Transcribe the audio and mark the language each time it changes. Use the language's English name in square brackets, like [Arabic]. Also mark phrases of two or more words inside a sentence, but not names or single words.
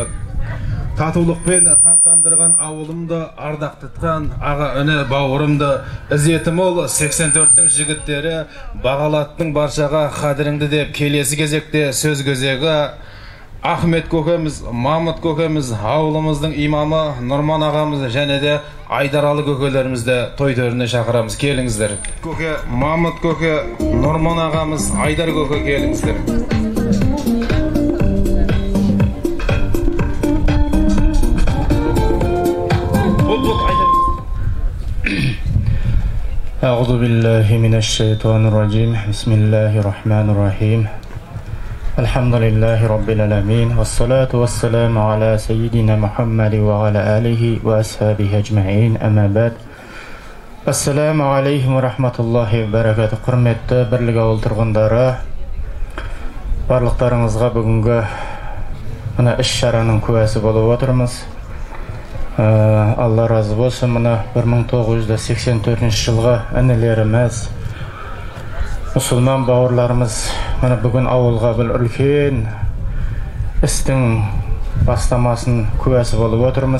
[Kazakh] Татулықпен тамтандырған ауылымды, ардақ тұтқан аға үні бауырымды, ізетім ол 84-тің жігіттері, бағалаттың баршаға қадіріңді деп келесі кезекте сөз кезегі Ахмет көкеміз, Мамыт көкеміз, ауылымыздың имамы Нұрман ағамыз және де Айдаралы көкелерімізді той төріне шақырамыз. Келіңіздер. Көке, Мамыт көке, Нұрман ағамыз, Айдар көке, келіңіздер. [Arabic] أعوذ بالله من الشيطان الرجيم بسم الله الرحمن الرحيم الحمد لله رب العالمين والصلاة والسلام على سيدنا محمد وعلى آله وأصحابه أجمعين أما بعد السلام عليكم ورحمة الله وبركاته. [Kazakh] Құрметті бірлік ауыл тұрғындары, барлықтарыңызға бүгінгі мына іс-шараның куәсі болып отырмыз. Алла разы болсын. Мына 1984 жылғы інілеріміз, мұсылман бауырларымыз мына бүгін ауылға бір үлкен істің бастамасын куәсі болып отырмыз.